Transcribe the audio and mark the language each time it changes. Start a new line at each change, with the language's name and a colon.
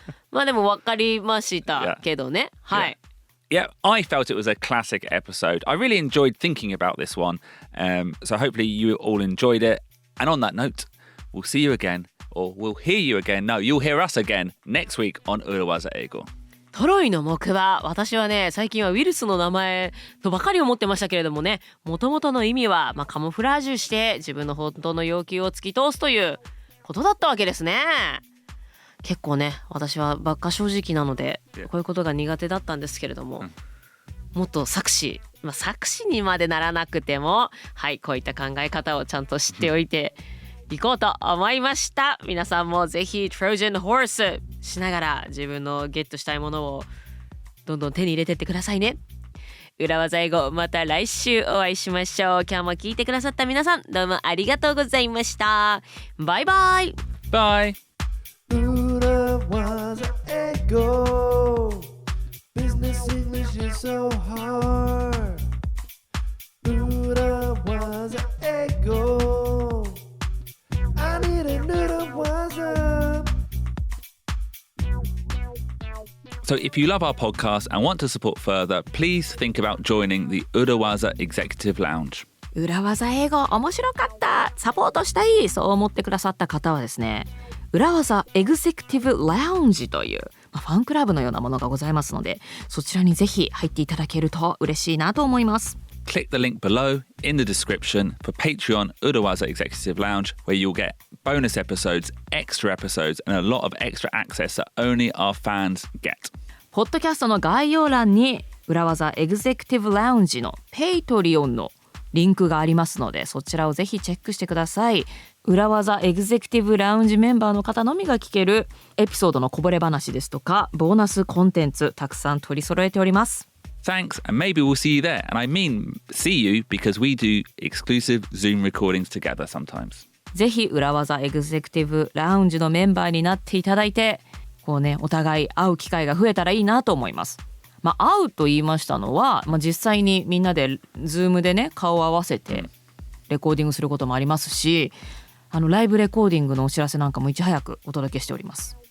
Japanese: まあでも分かりましたけどね。はい。
English: Yeah, I felt it was a classic episode. I really enjoyed thinking about this one. So hopefully you all enjoyed it. And on that note, we'll see you again, or we'll hear you again. No, you'll hear us again next week on 裏技英語。
Japanese: トロイの木馬、私はね、最近はウイルスの名前とばかり思ってましたけれどもね、もともとの意味は、カモフラージュして自分の本当の要求を突き通すということだったわけですね。結構ね、私はばっか正直なのでこういうことが苦手だったんですけれども、もっと作詞にまでならなくても、はい、こういった考え方をちゃんと知っておいていこうと思いました。皆さんもぜひ Trojan Horse しながら自分のゲットしたいものをどんどん手に入れてってくださいね。裏技英語、また来週お会いしましょう。今日も聞いてくださった皆さん、どうもありがとうございました。バイバイ。
English: Bye. 裏技英語 Business English is so hard 裏技英語 I need an 裏技 So if you love our podcast and want to support further, please think about joining the 裏技 Executive Lounge.
Japanese: 裏技英語面白かった、サポートしたい、そう思ってくださった方はですね、裏技エグゼクティブラウンジという、ファンクラブのようなものがございますので、そちらにぜひ入っていただけると嬉しいなと思います。
English: Click the link below in the description for Patreon 裏技 Executive Lounge, where you'll get bonus episodes, extra episodes, and a lot of extra access that only our fans get.
Japanese: ポッドキャストの概要欄に裏技エグゼクティブラウンジのペイトリオンのリンクがありますので、そちらをぜひチェックしてください。裏技エグゼクティブラウンジメンバーの方のみが聞けるエピソードのこぼれ話ですとか、ボーナスコンテンツたくさん取り揃えております。
English: Thanks, and maybe we'll see you there. And I mean see you because we do exclusive Zoom recordings together sometimes.
Japanese: ぜひ裏技エグゼクティブラウンジのメンバーになっていただいて、こうね、お互い会う機会が増えたらいいなと思います。会うと言いましたのは、実際にみんなで Zoom でね、顔を合わせてレコーディングすることもありますし、ライブレコーディングのお知らせなんかもいち早くお届けしております。